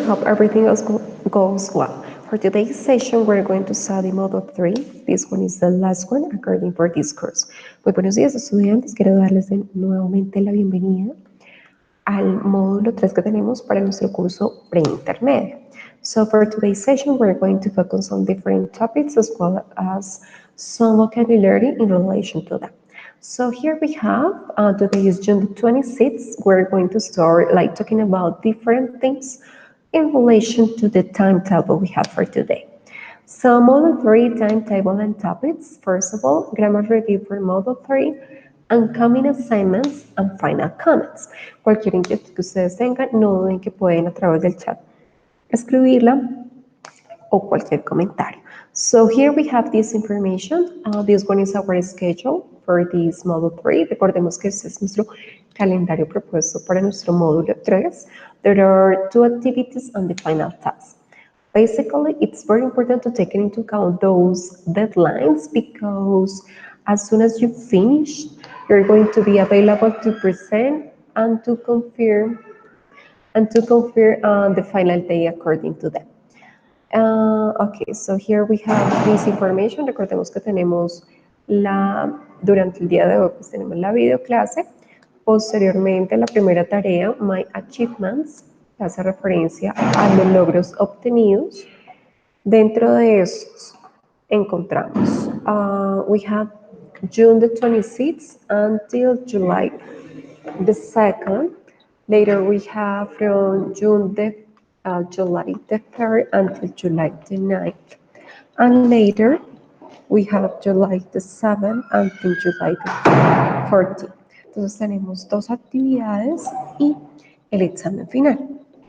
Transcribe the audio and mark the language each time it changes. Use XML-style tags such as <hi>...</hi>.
<en>Hope everything goes well. For today's session, we're going to study Model 3. This one is the last one according for this course.</en> <es>Muy buenos días, estudiantes. Quiero darles nuevamente la bienvenida al módulo 3 que tenemos para nuestro curso preintermedio.</es> <en>So for today's session, we're going to focus on different topics as well as some vocabulary in relation to them. So here we have, today is June the 26th, we're going to start talking about different things in relation to the timetable we have for today. So Model 3 timetable and topics, first of all, grammar review for Model 3, upcoming assignments and final comments.</en> <es>Cualquier inquietud que ustedes tengan, no duden que pueden a través del chat escribirla o cualquier comentario.</es> <en>So here we have this information. This one is our schedule for this Model 3.</en> <es>Recordemos que este es nuestro calendario propuesto para nuestro módulo 3.</es> <en>There are 2 activities and the final task. Basically, it's very important to take into account those deadlines because as soon as you finish, you're going to be available to present and to confirm the final day according to them. Okay, so here we have this information.</en> <es>Recordemos que tenemos durante el día de hoy, pues tenemos la videoclase. Posteriormente, la primera tarea, My Achievements, hace referencia a los logros obtenidos. Dentro de estos encontramos,</es> <en>we have June the 26th until July the 2nd. Later we have from July the 3rd until July the 9th. And later we have July the 7th until July the 14th.</en> <es>Entonces tenemos 2 actividades y el examen final.</es>